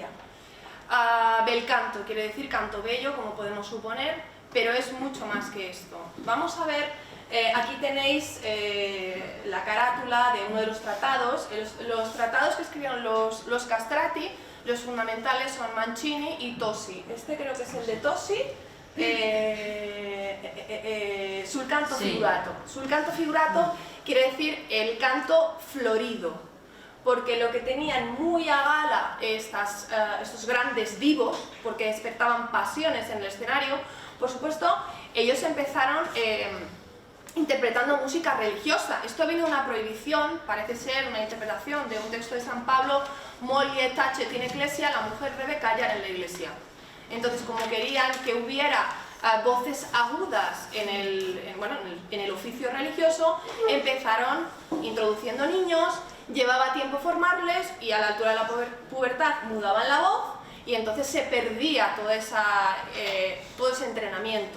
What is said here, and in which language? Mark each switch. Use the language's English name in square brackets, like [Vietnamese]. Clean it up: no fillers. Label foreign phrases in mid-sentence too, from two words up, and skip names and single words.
[Spanish] Bel canto quiere decir canto bello, como podemos suponer, pero es mucho más que esto. Vamos a ver, aquí tenéis la carátula de uno de los tratados. Los tratados que escribieron los castrati, los fundamentales son Mancini y Tosi. Este creo que es el de Tosi. [Italian] Sul canto figurato. Sul canto figurato [Spanish] quiere decir el canto florido, porque lo que tenían muy a gala estos grandes divos, porque despertaban pasiones en el escenario, por supuesto, ellos empezaron interpretando música religiosa. Esto vino de una prohibición, parece ser una interpretación de un texto de San Pablo: [Latin] moglie tacet in ecclesia, [Spanish] la mujer debe callar en la iglesia. Entonces, como querían que hubiera voces agudas en el oficio religioso, empezaron introduciendo niños, llevaba tiempo formarles y a la altura de la pubertad mudaban la voz y entonces se perdía todo ese entrenamiento.